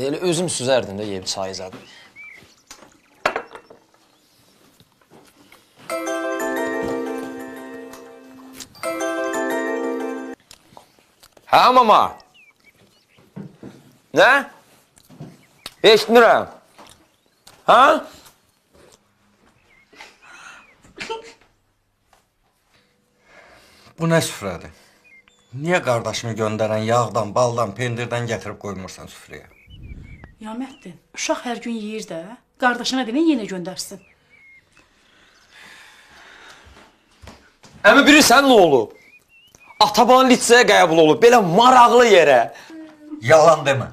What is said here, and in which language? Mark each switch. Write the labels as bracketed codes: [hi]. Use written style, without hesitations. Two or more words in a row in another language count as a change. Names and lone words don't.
[az] Elə özüm süzərdim də yeyib çay zadım. Hə mama? Nə? Eşitmirəm. Ha? Bu ne süfrədir? [tr] Niye kardeşimi gönderen yağdan, baldan, pendirden getirip koymursan süfrəyə? [az] Yaməddin, uşaq hər gün yeyir də. Qardaşına denən yenə göndərsin. Əmi bilirsən nə olub? Ataban litsəyə qəbul olub, belə maraqlı yerə. [tr] Yalan deme.